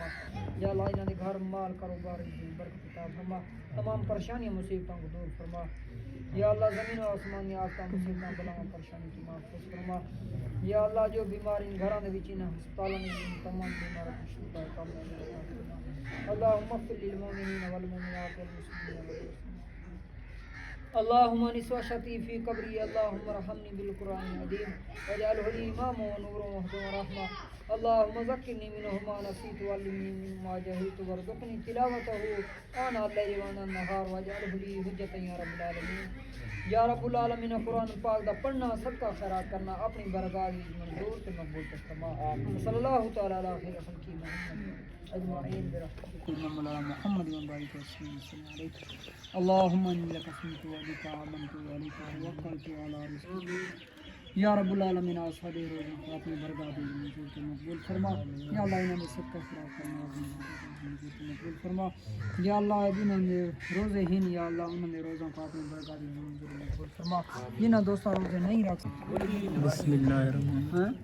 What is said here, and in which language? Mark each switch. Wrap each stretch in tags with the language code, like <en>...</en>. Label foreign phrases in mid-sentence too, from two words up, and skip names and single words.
<ur>یا اللہ انہیں گھر مال کاروبار میں برکت عطا فرما. تمام پریشانیاں مصیبتوں کو دور فرما۔ یا اللہ زمین اور آسمان میں آپکا مصیبت بلاؤں پریشانی کی محفوظ فرما. یا اللہ جو بیمار ان گھروں میں وچ ان ہسپتالوں میں تمام بیماروں کو شفا کامیاب عطا فرما.</ur> <ar>اللهم اغفر للمؤمنين والمؤمنات والمسلمين والمسلمات. اللهم آنس وحشتي في قبري. اللهم ارحمني بالقرآن العظيم واجعله لي إماما ونورا وهدى ورحمة. اللهم ذكرني منه ما نسيت وعلمني منه ما جهلت وارزقني تلاوته آناء الليل وآناء النهار واجعله لي حجة يا رب العالمين. يا رب العالمين</ar> <ur>قرآن پاک دا پڑھنا سبکا خیرات کرنا اپنی بارگاہ کی منظور تے مقبول فرما.</ur> <ar>صلى الله تعالى على خير خلقه محمد أجمعين برحمتك مولانا محمد وبارك وسلم عليه. اللهم إني لك أسلمت وبك آمنت وعليك توكلت على رزقك. يا رب العالمين</ar> <ur>اساڈے روزوں کو اپنی بارگاہ کی منظور تے مقبول فرما. یا اللہ انہیں سبکا خیرات کرنا مقبول فرما. یا اللہ جنہوں نے روزے ہی یا اللہ انہوں نے روزوں کو اپنی بارگاہ کی منظور مقبول فرما. جنہوں نے دوستوں روزے نہیں رکھ بسم اللہ الرحمن الرحیم.</ur>